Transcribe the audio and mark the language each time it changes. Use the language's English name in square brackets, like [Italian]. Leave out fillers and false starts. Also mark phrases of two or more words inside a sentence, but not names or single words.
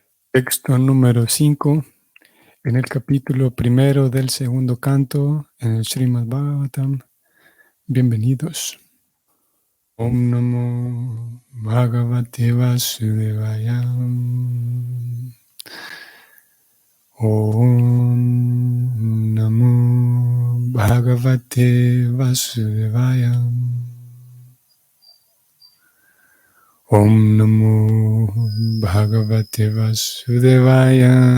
[Spanish] Texto número 5, en el capítulo primero del segundo canto, en el Srimad Bhagavatam. Bienvenidos. [Sanskrit] ॐ नमो भगवते वासुदेवाय. ॐ नमो भगवते वासुदेवाय. ॐ नमो भगवते वासुदेवाय.